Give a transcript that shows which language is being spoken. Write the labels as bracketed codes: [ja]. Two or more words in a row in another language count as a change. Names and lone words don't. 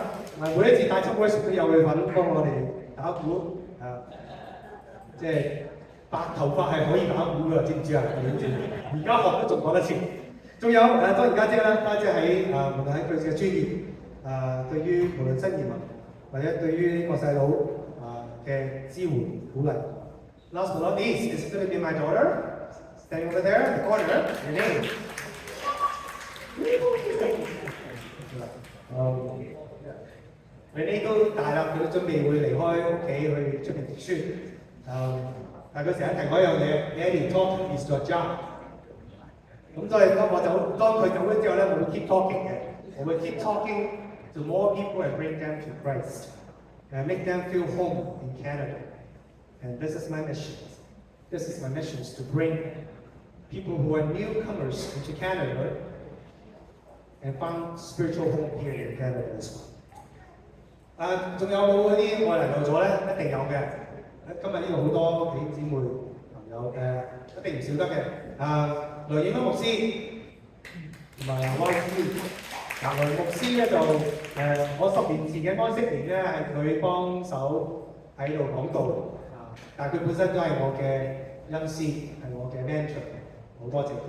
[yue] 每一次帶出會時都有佢份幫我哋打鼓，即係。白頭髮係可以打鼓㗎，知唔知啊？而家學都仲講得切。仲有當然家姐啦，家姐喺無論喺佢嘅專業，對於無論新移民或者對於呢個細佬嘅支援鼓勵。 [en] Last but not least, this is going to be my daughter, standing over there in the corner. [yue] Renee. Renee 都大啦，佢都準備會離開屋企去出邊讀書。但係佢成日提我一樣嘢 ， [en] Daddy talking is your job。 [yue] 咁所以當佢走咗之後咧，我會 [en] keep talking [yue] 嘅，我會 [en] keep talking to more people and bring them to Christ and make them feel home in Canada. And this is my mission. This is my mission to bring people who are newcomers into Canada and find spiritual home here in Canada as well. [yue] 仲有冇嗰啲外嚟到咗咧？一定有嘅。今日呢度好多弟兄姊妹朋友一定唔少得嘅。梁應德牧師同埋安師，梁牧師咧就我10年前嘅安息年咧係佢幫手喺度講道，但係佢本身都係我嘅恩師，係我嘅 mentor， 好多謝佢。